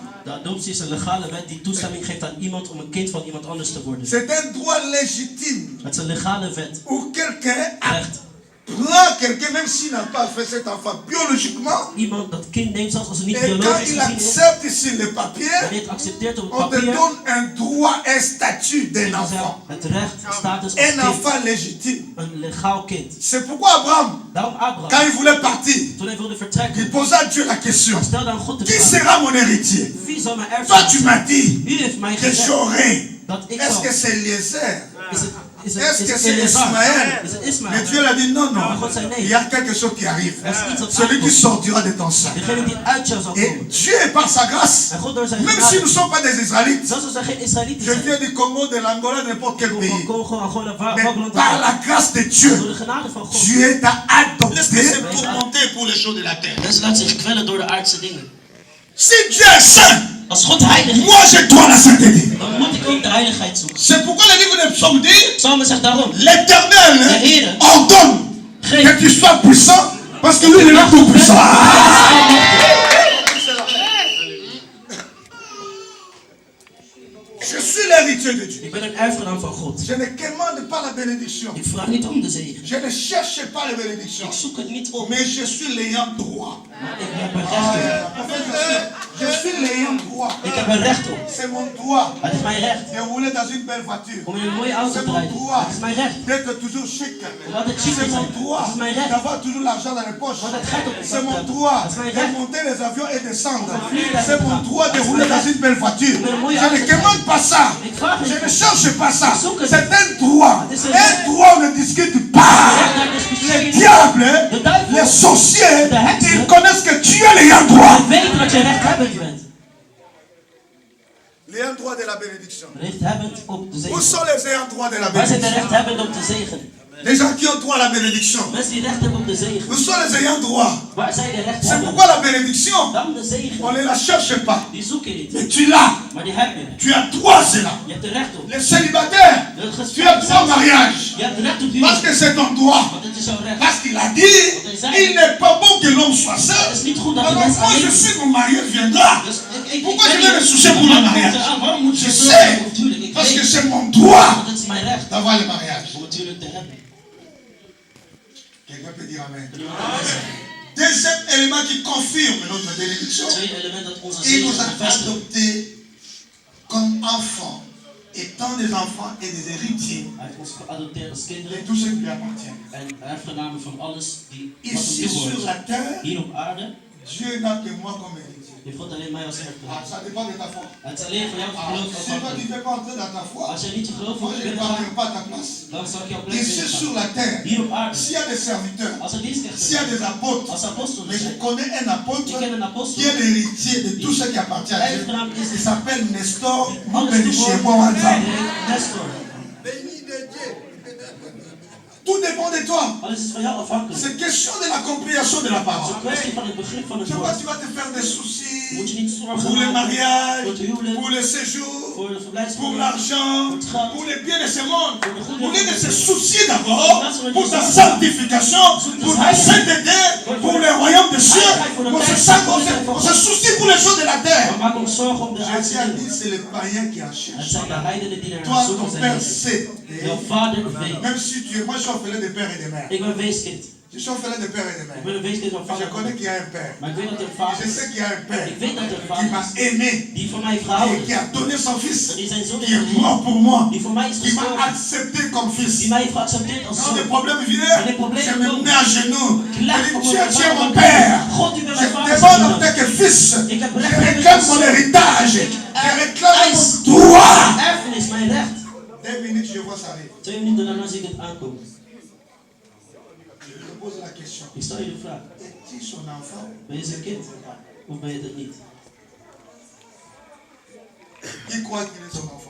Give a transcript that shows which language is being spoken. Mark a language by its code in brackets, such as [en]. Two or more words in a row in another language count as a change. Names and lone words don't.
[nl] De adoptie is een legale wet die toestemming geeft aan iemand om een kind van iemand anders te worden. [fr] C'est un droit légitime [nl] Het is een legale wet. [fr] où quelqu'un a [nl] Recht [fr] prend quelqu'un, même s'il n'a pas fait cet enfant biologiquement, [nl] Iemand dat kind neemt, zelfs als het niet [fr] et quand [nl] biologisch [fr] il [nl] gezien is. [fr] accepte ici les papiers, [nl] Wanneer het accepteert op het [fr] on te [nl] papier, [fr] donne un droit, un statut d'un [nl] dan zegt [fr] enfant. [nl] het recht, status als [fr] Un [nl] kind. [fr] enfant légitime. [nl] Een legaal kind. [fr] C'est pourquoi Abraham, [nl] Daarom [fr] quand [nl] Abraham, [fr] il voulait partir, [nl] toen hij wilde vertrekken, [fr] il posa à Dieu la question, [nl] stelde aan God de [fr] qui [nl] vraag: [fr] sera mon héritier? [nl] wie zal mijn [fr] Toi, [nl] erfenis [fr] tu [nl] zijn? [fr] m'as dit [nl] U heeft mij [fr] que [nl] gezegd [fr] j'aurai. [nl] dat ik [fr] Est-ce [nl] zal. [fr] que c'est Eliezer? Est-ce que [nl] het [fr] c'est [nl] Eleazar? [fr] Ismaël? [nl] Is het [fr] Mais [nl] Ismaël? [fr] Dieu l'a dit non, [nl] Maar [fr] non. [nl] God zei [fr] Il [nl] nee. [fr] y a quelque chose qui arrive. [nl] Er is iets dat [fr] Celui qui [nl] aankomt. [fr] sortira de ton sein. [nl] Degene die uit jou zal [fr] Et [nl] komen. [fr] Dieu, par sa grâce, [nl] En God door zijn [fr] même si nous ne [nl] genade. [fr] sommes pas des Israélites, [nl] Zelfs als er geen Israëlieten [fr] je [nl] zijn. [fr] viens du Congo, de l'Angola, de n'importe quel [nl] Van [fr] pays. [nl] Congo, Angola, [fr] Mais [nl] welk land [fr] par [nl] dan [fr] la [nl] ook. [fr] grâce de [nl] Door [fr] Dieu, [nl] de genade van God. [fr] Dieu t'a adopté. C'est tourmenté pour les choses de la terre. [nl] Mensen laten zich kwellen door de aardse dingen. [fr] Si Dieu est saint, [nl] Als God heilig is, [fr] moi je dois la sainteté. [nl] dan moet ik ook de heiligheid zoeken. [fr] C'est pourquoi le livre de Psaume dit, [nl] Psalmen zegt daarom: [fr] l'Éternel [nl] De Heere [fr] ordonne [nl] geef [fr] que tu sois puissant, parce que lui il est là tout puissant. Je suis l'héritier de Dieu. [nl] Ik ben een erfgenaam van God. [fr] Je ne commande pas la bénédiction. [nl] Ik vraag niet om de zegen. [fr] Je ne cherche pas la bénédiction. [nl] Ik zoek het niet op. [fr] Mais je suis l'ayant droit. [nl] Maar ik heb er recht op. [fr] En fait, je suis l'ayant droit. [nl] Ik heb er recht op. [fr] C'est mon droit [nl] Het is mijn recht [fr] de rouler dans une belle voiture. [nl] om in een mooie auto [fr] C'est [nl] te [fr] mon [nl] rijden. [fr] droit [nl] Het is mijn recht [fr] d'être toujours chic. [nl] om altijd chic te [fr] C'est mon [nl] zijn. [fr] droit [nl] Het is mijn recht [fr] d'avoir toujours l'argent dans les poches. [nl] om altijd geld op te [fr] C'est mon [nl] zetten. [fr] droit [nl] Het is mijn [fr] de [nl] recht. [fr] monter les avions et descendre. [nl] vliegtuig [fr] C'est mon [nl] te [fr] droit de [nl] gaan. [fr] rouler dans une belle voiture. [nl] Met een mooie [fr] Je ne [nl] auto te [fr] commande [nl] rijden. [fr] pas ça. [nl] Ik vraag [fr] Je [nl] niet. [fr] ne cherche pas ça. [nl] Ik zoek het [fr] C'est un droit. [nl] Het is een [fr] Un [nl] recht. [fr] droit, on ne discute pas. [nl] Daar discussieer je [fr] Les [nl] niet. [fr] diables, [nl] De duivel, [fr] les sorciers, [nl] de heksen, [fr] ils connaissent que tu es l'ayant droit. [nl] weet dat je rechthebbend bent. [fr] L'ayant droit de la bénédiction. [nl] Rechthebbend op de [fr] Où [nl] zegen. [fr] sont les ayants droit de la [nl] Waar zijn de [fr] bénédiction? [nl] rechthebbenden op de zegen? [fr] Les gens qui ont droit à la bénédiction. [nl] Mensen die recht hebben op de zegen. [fr] Où sont les ayants droit? [nl] Waar zijn de [fr] C'est [nl] rechthebbenden? [fr] pourquoi la bénédiction, [nl] Dan de [fr] on [nl] zegen. [fr] ne la cherche pas. [nl] Die zoek je niet. [fr] Mais tu l'as. [nl] Maar die heb je. [fr] Tu as droit à cela. [nl] Je hebt er recht op. [fr] Les célibataires, tu as droit au mariage. [nl] Je hebt recht op [fr] Parce [nl] huwelijk. [fr] que c'est ton droit. [nl] Want het is jouw recht. [fr] Parce qu'il a dit, il n'est pas bon que l'homme soit [nl] Het [fr] seul. [nl] is niet goed dat de [fr] Alors [nl] mens [fr] moi je [nl] alleen is. [fr] sais mon mariage viendra. [nl] Dus ik [fr] Pourquoi je [nl] ben [fr] vais me [nl] niet- [fr] soucier pour le mariage? [nl] Waarom moet je [fr] Je [nl] zo [fr] sais. [nl] zijn op huwelijk? Ik [fr] Parce que [nl] weet. [fr] c'est mon droit [nl] Want het is mijn recht [fr] d'avoir le mariage. [nl] om het huwelijk te hebben. [fr] Quelqu'un peut dire Amen. Deuxième élément qui confirme notre bénédiction, [nl] Tweede element dat onze [fr] il nous [nl] zegen [fr] a [nl] bevestigt. [fr] adoptés comme enfants, étant des enfants et des héritiers [nl] Hij heeft ons geadopteerd als [fr] de [nl] kinderen [fr] tout ce qui lui appartient. [nl] en erfgenamen van alles die wat [fr] Ici [nl] hem [fr] sur [nl] toebehoort. [fr] la terre, [nl] Hier op aarde [fr] Dieu n'a que moi comme héritier. [nl] heeft God alleen mij als [fr] Ah, [nl] erfgenaam. [fr] ça dépend de ta foi. [nl] Het is alleen van jouw [fr] Ah, [nl] geloof [fr] si toi tu ne [nl] afhankelijk. [fr] veux pas entrer dans ta foi, [nl] Als jij niet je geloof [fr] moi [nl] wil [fr] je ne [nl] binnengaan, [fr] parlerai pas à ta place. [nl] dan zal ik jouw plek [fr] Ici sur [nl] binnengaan. [fr] la terre, [nl] Hier op aarde, [fr] s'il y a des serviteurs, [nl] als er dienstknechten [fr] s'il y a [nl] zijn, [fr] des apôtres, [nl] als apostelen [fr] mais je [nl] zijn, [fr] connais un apôtre [nl] ik ken een apostel, [fr] qui est l'héritier de tout ce qui appartient à Dieu. [nl] erfgenaam is [fr] Il s'appelle Nestor [nl] alles [fr] Moubeniché [nl] toebehoort. [fr] Mouanza. [nl] Nestor. [fr] Tout dépend de toi. [nl] Alles is van jou afhankelijk. [fr] C'est question de la compréhension de la [nl] Het is [fr] parole. [nl] een kwestie van het begrip van het [fr] Tu vois, [nl] woord. [fr] tu vas te faire des [nl] Moet [fr] soucis [nl] je niet zorgen [fr] pour le [nl] maken [fr] mariage, [nl] voor het huwelijk, [fr] pour le séjour, [nl] voor de [fr] pour [nl] verblijfsvergunning, [fr] l'argent, [nl] voor het geld. [fr] pour les biens de ce monde. Pour Au lieu de se soucier d'abord pour ta sanctification, pour ta sainteté, pour le royaume des cieux, on se soucie pour les choses de la terre. [nl] Maar maak ons zorgen om de [fr] Je [nl] aardse [fr] tiens à [nl] dingen. [fr] dire, c'est les païens qui en [nl] Het [fr] cherchent. [nl] zijn de heidenen die naar [fr] Toi, [nl] zoeken [fr] ton [nl] zijn. [fr] père [nl] leven. [fr] sait. [nl] Jouw vader weet. [fr] Même si tu es, moi je suis orphelin de père et de mère. [nl] Ik ben een weeskind. [fr] Je suis orphelin de père et de [nl] Ik [fr] mère. [nl] ben een weeskind van [fr] Je [nl] vader. [fr] connais qu'il y a un père. [nl] Maar ik weet dat er een [fr] Je [nl] vader is. [fr] sais qu'il y a un père [nl] Ik weet dat er een [fr] qui [nl] vader [fr] m'a [nl] is. [fr] aimé, [nl] Die voor mij heeft [fr] et [nl] gehouden. [fr] qui a donné son fils, [nl] Die zijn zoon [fr] qui [nl] heeft [fr] est [nl] gegeven. [fr] mort pour moi, [nl] Die voor mij is [fr] qui m'a [nl] gestorven. [fr] accepté comme fils. [nl] Die mij heeft geaccepteerd als [fr] Quand des [nl] zoon. [fr] problèmes Quand des viennent, problèmes je me [nl] komen. [fr] mets à genoux. [nl] Ik leg [fr] Je [nl] voor [fr] dis, [nl] mijn [fr] tu es mon [nl] vader. [fr] père. [nl] God, u bent [fr] Je [nl] mijn vader. [fr] demande en tant que fils. [nl] Ik heb [fr] Je [nl] recht op [fr] réclame mon [nl] mijn [fr] héritage. Je réclame [nl] eis. [fr] mon droit. [nl] Erfenis, mijn recht. [fr] 2 minutes, je vois ça arriver. [nl] 2 minuten daarna zie ik het aankomen. [fr] Je te pose la question. [nl] Ik stel je de vraag. [fr] Es-tu son enfant? [nl] Ben je zijn kind? Of ben je dat niet? [fr] Qui croit qu'il est son enfant?